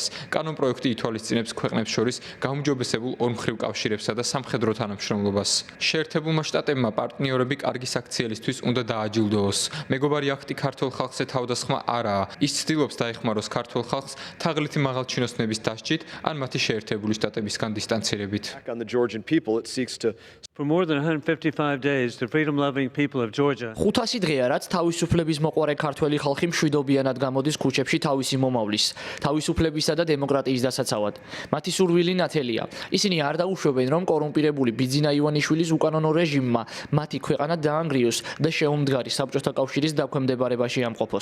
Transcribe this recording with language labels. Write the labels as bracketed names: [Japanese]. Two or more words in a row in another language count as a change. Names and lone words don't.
[Georgian] კანონპროექტი ითვალისწინებს ქვეყნებს შორის გაუმჯობესებულ ორმხრივ კავშირებსა და სამხედრო თანამშრომლობას. შეერთებულმა შტატებმა პარტნიორები კარგი საქციელისთვის უნდა დააჯილდოოს. მეგობარი აქტი ქართულ ხალხზე თავდასხმა არაა. ის ცდილობს დაეხმაროს ქართულ ხალხს თაღლითი მაღალჩინოსნების დასჯით ან მათი შეერთებული შტატებისგან დისტანცირებით. [English] on the Georgian people. It seeks to For more than 155 days, the freedom-loving people of Georgia [Georgian] 500 დღეა, რაც თავისუფლების მოყვარე ქართველი ხალხი მშვიდობიანად გამოდის ქუჩებში თავისი მომავლის, თავისუფლებისა და დემოკრატიის დასაცავად. მათი სურვილი ნათელია. ისინი არ დაუშვებენ, რომ კორუმპირებული ბიძინა ივანიშვილის უკანონო რეჟიმმა მათი ქვეყანა დაანგრიოს და შეუმდგარი საბჭოთა კავშირის დაქვემდებარებაში ამყოფოს.